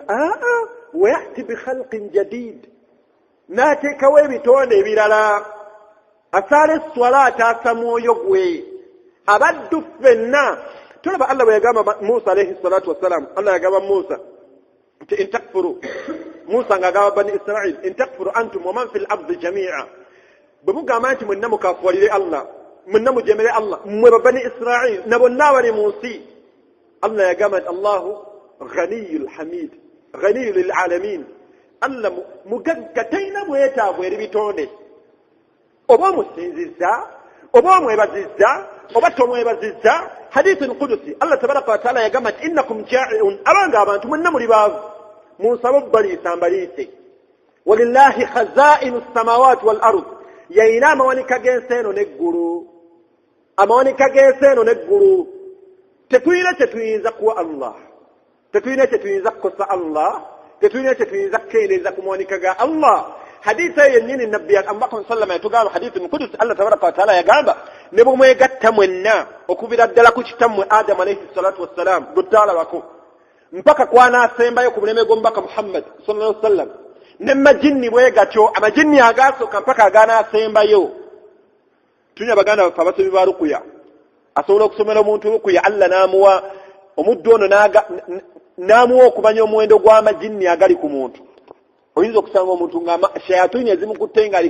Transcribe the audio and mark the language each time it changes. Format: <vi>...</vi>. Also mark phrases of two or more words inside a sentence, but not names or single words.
<ar>ويأت بخلق جديد,</ar> <lg>n'ateekawo ebitonde ebirala. Asaala esswala ataasa mwoyo gwe. Abaddu ffenna tulaba Allah bwe yagamba Musa</lg> <ar>عليه الصلاة والسلام.</ar> <lg>Allah yagamba Musa nti intakfuru, Musa ng'agamba</lg> <ar>بني إسرائيل إن تكفروا أنتم ومن في الأرض جميعا,</ar> <lg>bwe mugamba nti mwenna mukafuwalire Allah, mwenna mujemere Allah, mmwe bani Israil na bonna abali mu nsi. Allah yagamba nti</lg> <ar>الله الغني الحميد، غني للعالمين.</ar> <lg>Allah mugagga talina bwetaavu eri bitonde. Oba omusinzizza oba omwebazizza oba tomwebazizza.</lg> <ar>حديث قدسي</ar> <lg>Allah</lg> <ar>تبارك وتعالى</ar> <lg>yagamba nti</lg> <ar>إنكم جائعون,</ar> <lg>abanga abantu mwenna muli baavu, munsabe obbaliisa mbaliise.</lg> <ar>ولله خزائن السماوات والأرض,</ar> <lg>yayina amawanika g'ensi eno n'eggulu. Amawanika g'ensi eno n'eggulu. Tetuyina kye tuyinza kuwa Allah, tetuyina kye tuyinza kukosa Allah, tetuyina kye tuyinza kukendeeza ku mawanika ga Allah. haditha yennyini nabbi amubaka sallama yatugamba hadithi mukudus Allah</lg> <ar>تبارك وتعالى</ar> <lg>yagamba ne bwe mwegatta mwenna okubira ddala ku kitammwe Adamu</lg> <ar>عليه الصلاة والسلام</ar> <lg>gutaalabako mpaka kwanaasembayo ku buleme gw'omubaka Muhammad</lg> <ar>صلى الله عليه وسلم</ar> <lg>ne majinni bwe gatyo amajinni agasooka mpaka aganaasembayo tunya baganda baffe abasomi ba rukuya asobola okusomera omuntu rukuya Allah n'amuwa omuddu ono n'amuwa okumanya omuwendo gw'amajinni agali ku muntu oyinza okusanga omuntu nga shayatuni ezimukutte nga</lg>